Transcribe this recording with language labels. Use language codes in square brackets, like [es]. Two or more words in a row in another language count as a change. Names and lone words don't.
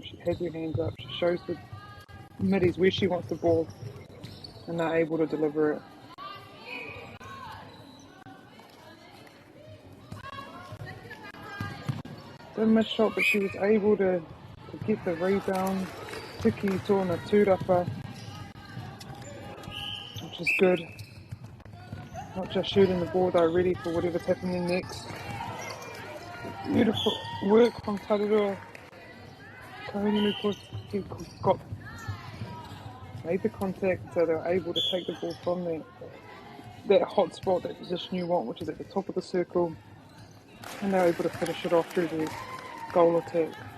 [en] She has her hands up. She shows the middies where she wants the ball, and they're able to deliver it. Didn't miss shot, but she was able to get the rebound. [mi] Tiki tōna tūrapa, [en] which is good. Not just shooting the ball, they're ready for whatever's happening next. Beautiful work from Tararua. Kahungunu made the contact, so they were able to take the ball from that hot spot, that position you want, which is at the top of the circle, and they were able to finish it off through the goal attack.